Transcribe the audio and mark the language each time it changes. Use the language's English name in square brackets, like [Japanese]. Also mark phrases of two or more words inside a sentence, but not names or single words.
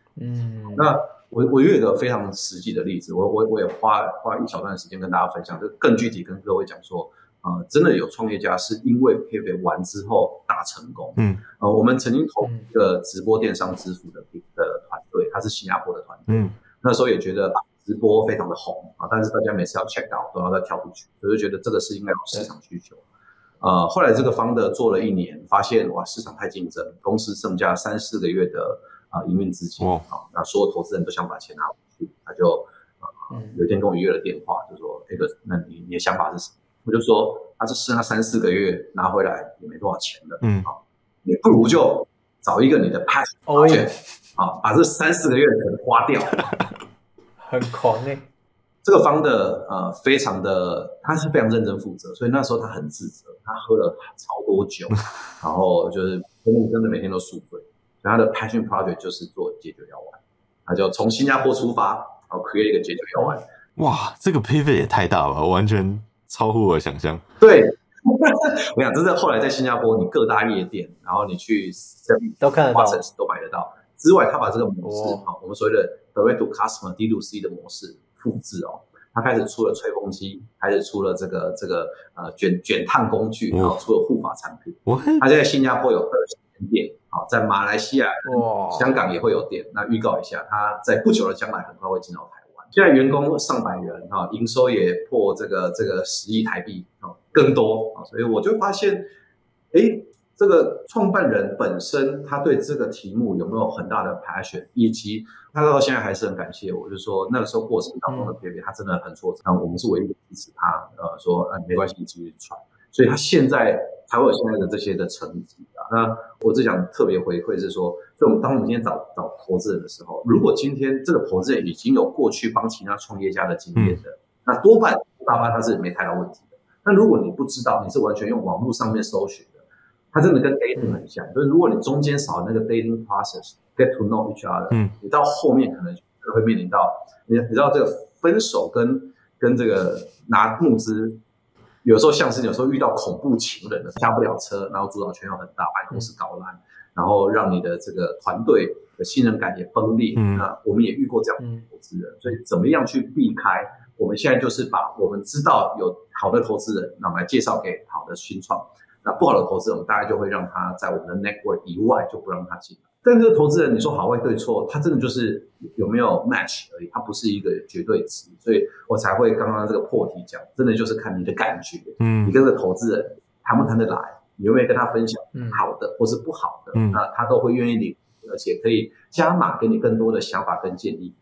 [Chinese] 那我有一個非常實際的例子，我也花一小段時間跟大家分享，就更具體跟各位講說，真的有創業家是因為 pivot 完之後大成功。我們曾經投一個直播電商支付的團隊，他是新加坡的团队。那時候也覺得直播非常的紅但是大家每次要 [English] check out [Chinese] 都要再跳出去，所以就覺得這個是應該有市場需求。後來這個founder做了1年，發現哇市場太競爭，公司剩下3-4個月的營運資金那所有投資人都想把錢拿回去，他就有一天跟我約了電話，就說那你的想法是什麼？我就說他是剩下3-4個月拿回來也沒多少錢了，你不如就找一個你的 [English] passion project [Chinese] 把這3-4個月的錢花掉，很狂這個founder非常的，他是非常認真負責，所以那時候他很自責，他喝了超多酒，然後就是真的每天都宿醉。所以他的 [English] passion project [Chinese] 就是做解決藥丸，他就從新加坡出發，然後 create 一個解決藥丸。哇，这個 pivot 也太大了，完全超乎我的想象。對，我想這是後來在新加坡，你各大夜店，然後你去都看得到，都買得到。之外，他把這個模式我們所謂的 [English] direct to customer D2C [Chinese] 的模式複製他開始出了吹風機，開始出了這個捲燙工具，然後出了護髮產品。他現在新加坡有20間店，在馬來西亞、香港也會有店。那預告一下，他在不久的將來很快會進到台灣。現在員工上百人啊，營收也破這個10億台幣啊，更多啊，所以我就發現，這個創辦人本身他對這個題目有沒有很大的 passion， 以及他到現在還是很感謝我，就是說那個時候過程當中的偏偏他真的很挫折，我們是唯一的支持他，說沒關係，你繼續傳，所以他現在才会有現在的這些的成績啊。那我只想特別回饋是說，所以當我們今天找投資人的時候，如果今天這個投資人已經有過去幫其他創業家的經驗的，那多半他是没太大問題的。那如果你不知道，你是完全用網絡上面搜尋的，它真的跟 dating 很像，就是如果你中間少了那個 [English] dating process，get to know each other， [Chinese] 你到後面可能會面臨到，你知道這個分手跟這個拿募資，有時候像是有時候遇到恐怖情人的，下不了車，然後主導權又很大，把公司搞爛，然後讓你的這個團隊的信任感也崩裂。那我們也遇過這樣的投資人，所以怎麼樣去避開？我們現在就是把我們知道有好的投資人，那我們来介紹给好的新創。那不好的投資人，我们大概就會讓他在我們的 network 以外，就不讓他進來。但這個投資人，你說好壞對錯，他真的就是有沒有 match 而已，他不是一個絕對值，所以我才會剛剛這個破題講，真的就是看你的感覺，你跟這個投資人談不談得來，你有沒有跟他分享好的或是不好的，那他都會願意領，而且可以加碼給你更多的想法跟建議。